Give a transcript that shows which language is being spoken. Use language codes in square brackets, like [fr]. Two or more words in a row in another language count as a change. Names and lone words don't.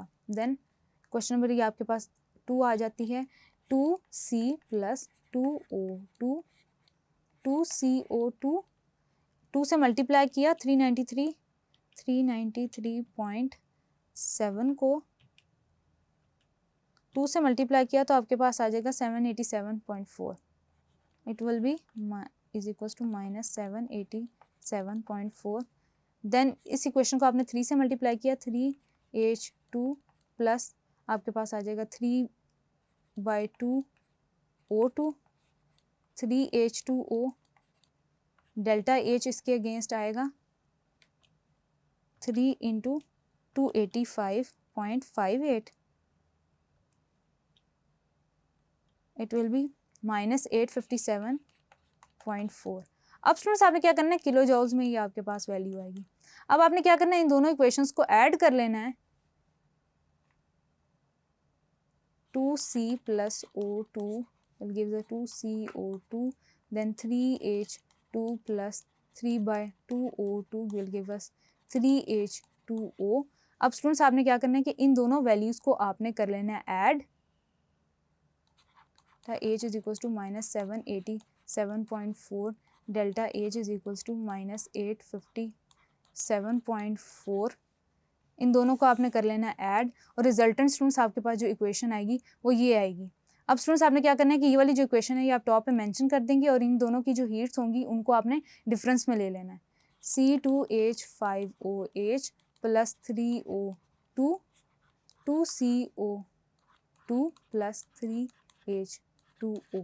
[en] then question number [hi] ये आपके पास 2 आ जाती है, 2C प्लस 2O2, 2CO2, 2 से मल्टीप्लाई किया 393.7 को 2 से मल्टीप्लाई किया तो आपके पास आ जाएगा 787.4। [en] it will be is equal to -787.4. [hi] देन इस इक्वेशन को आपने 3 से मल्टीप्लाई किया, 3H2 प्लस आपके पास आ जाएगा 3/2O2, 3H2O, [en] delta H [hi] इसके अगेंस्ट आएगा 3 इंटू 285.58। [en] it will be -857.4. [hi] अब स्टूडेंट्स आपने क्या करना है, [en] kilo joules [hi] में ये आपके पास वैल्यू आएगी। अब आपने क्या करना है, इन दोनों इक्वेशंस को ऐड कर लेना है। [en] 2C plus O2 will give the 2CO2, then 3H2 plus 3/2O2 will give us 3H2O। [hi] अब स्टूडेंट्स आपने क्या करना है कि इन दोनों वैल्यूज को आपने कर लेना है ऐड। [en] H is equals to -787.4, डेल्टा H is equals to -857.4। [hi] इन दोनों को आपने कर लेना है ऐड और [en] resultant students [hi] आपके पास जो इक्वेशन आएगी वो ये आएगी। अब स्टूडेंट्स आपने क्या करना है कि ये वाली जो इक्वेशन है ये आप टॉप पे मेंशन कर देंगे और इन दोनों की जो हीट्स होंगी उनको आपने डिफरेंस में ले लेना है। C2H5OH प्लस 3O2, 2CO2 प्लस 3H2O।